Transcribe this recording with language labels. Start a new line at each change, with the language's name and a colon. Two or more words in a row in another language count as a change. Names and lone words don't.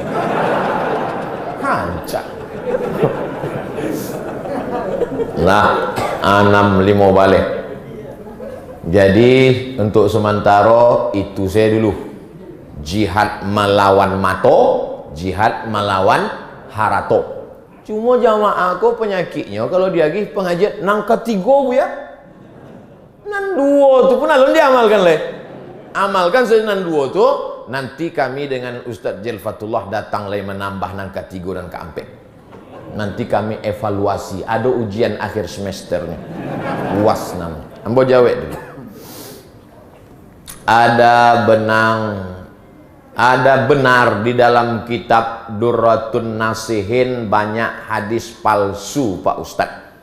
Indonesian: Hancur. Nah, 65 balik. Jadi untuk sementara itu saya dulu.
Minangkabau: Jihad melawan mato, jihad melawan harato.
Indonesian: Cuma jamaah aku penyakitnya kalau dia lagi pengajian nang ketiga bu ya,
Minangkabau: nan dua tu pun alun diamalkan leh. Amalkan nan dua tu,
Indonesian: nanti kami dengan Ustadz Jelfatullah datang leh menambah nang ketiga dan keempat. Nanti kami evaluasi, ada ujian akhir semesternya, UAS namanya.
Minangkabau: Ambo jawab dulu.
Indonesian: Ada benar di dalam kitab Durratun Nasihin banyak hadis palsu Pak Ustadz.